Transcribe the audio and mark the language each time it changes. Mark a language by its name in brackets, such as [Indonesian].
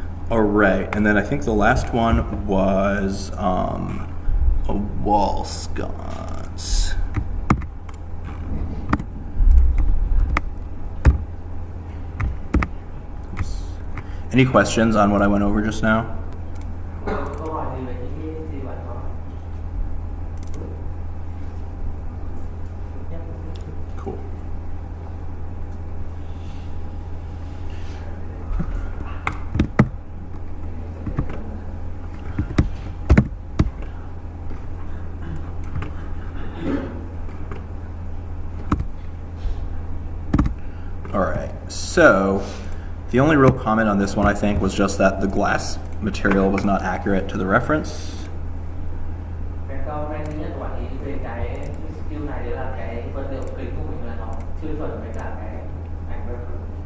[English] Alright, and then I think the last one was a wall sconce. Any questions on what I went over just now? [Vietnamese] Câu hỏi gì về những gì bạn có? Cool. [English] Alright, so the only real comment on this one, I think, was just that the glass material was not accurate to the reference. [Vietnamese] Cái câu này duy nhất của bạn ý về cái skill này đấy là cái vật liệu kính của mình là nó chưa chuẩn với cả cái ảnh reference.